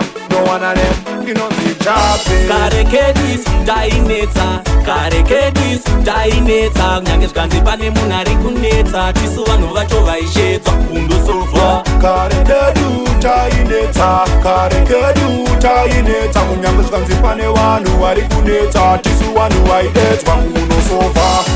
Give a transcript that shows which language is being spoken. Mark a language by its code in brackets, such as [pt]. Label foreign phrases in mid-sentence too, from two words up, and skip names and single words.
[en] No one of them, you know, the job is [sn] Kare kedu isu tainetsa, kare kedu isu tainetsa. Kunyange zvikanzi pane munhu ari kunetsa, tisu vanhu vacho vaishedzwa kundosovha. Kare kedu tainetsa, kare kedu tainetsa. Kunyange zvikanzi pane vanhu vari kunetsa, tisu vanhu vaidedzwa kundosovha.